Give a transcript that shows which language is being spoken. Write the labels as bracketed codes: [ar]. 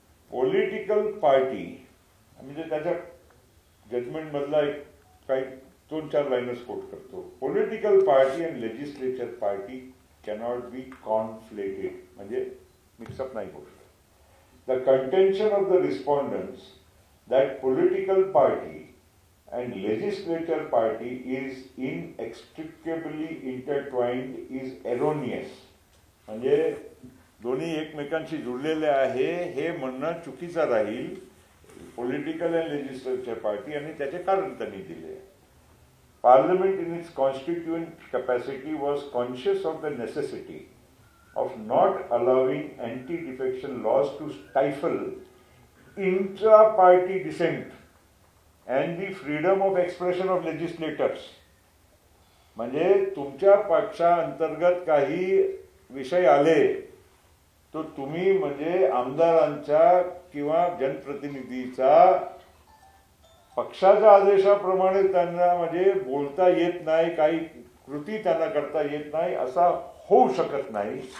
[mr] Political party म्हणजे त्याच्या judgement मधला एक काही 2-4 लाईनच कोट करतो. [en] political party and legislature party cannot be conflated, [mr] म्हणजे मिक्सअप नाही होऊ शकत. [en] The contention of the respondents that political party and legislature party is inextricably intertwined is erroneous. [mr] म्हणजे दोन्ही एकमेकांशी जुळलेले आहे हे म्हणणं चुकीचं राहील. [en] political and legislature party [mr] आणि त्याचे कारण त्यांनी दिले. [en] Parliament in its constituent capacity was conscious of the necessity of not allowing anti-defection laws to stifle intra-party dissent and the freedom of expression of legislators. [mr] म्हणजे तुमच्या पक्षांतर्गत काही विषय आले तो तुम्ही म्हणजे आमदारांच्या किंवा जनप्रतिनिधीचा पक्षाच्या आदेशाप्रमाणे त्यांना म्हणजे बोलता येत नाही, काही कृती त्यांना करता येत नाही, असा होऊ शकत नाही.